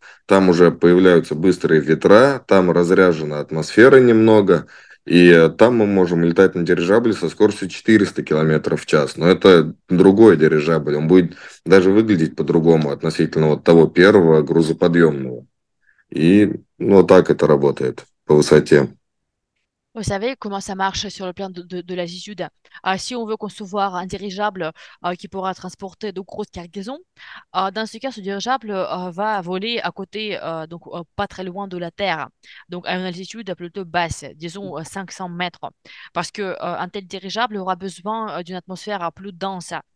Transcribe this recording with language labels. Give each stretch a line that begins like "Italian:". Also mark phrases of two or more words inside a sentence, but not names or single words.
Russian: Там уже появляются быстрые ветра, там разряжена атмосфера немного, и там мы можем летать на дирижабле со скоростью 400 километров в час. Но это другой дирижабль, он будет даже выглядеть по-другому относительно вот того первого грузоподъемного. И вот так это работает по высоте.
French: Vous savez comment ça marche sur le plan de l'altitude. Si on veut concevoir un dirigeable qui pourra transporter de grosses cargaisons, dans ce cas, ce dirigeable va voler à côté, donc pas très loin de la Terre, donc à une altitude plutôt basse, disons 500 mètres, parce que un tel dirigeable aura besoin d'une atmosphère plus dense.